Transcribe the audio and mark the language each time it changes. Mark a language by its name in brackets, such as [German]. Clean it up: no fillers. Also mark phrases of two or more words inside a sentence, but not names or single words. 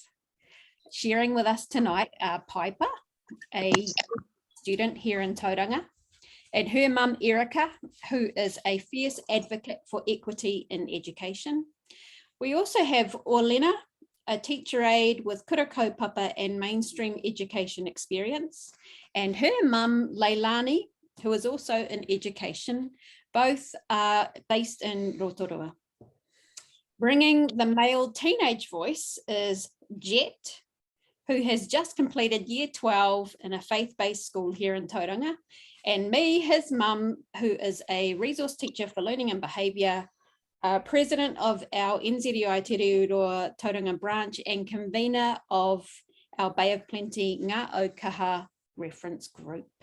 [English] Sharing with us tonight are Paipa, a student here in Tauranga, and her mum Erica, who is a fierce advocate for equity in education. We also have Orlena, a teacher aide with [Māori] kura kaupapa [English] and mainstream education experience, and her mum Leilani, who is also in education. Both are based in Rotorua. Bringing the male teenage voice is Jet, who has just completed year 12 in a faith-based school here in Tauranga, and me, his mum, who is a resource teacher for learning and behaviour, president of our NZI Aotearoa Tauranga branch and convener of our Bay of Plenty Ngā Aukaha reference group.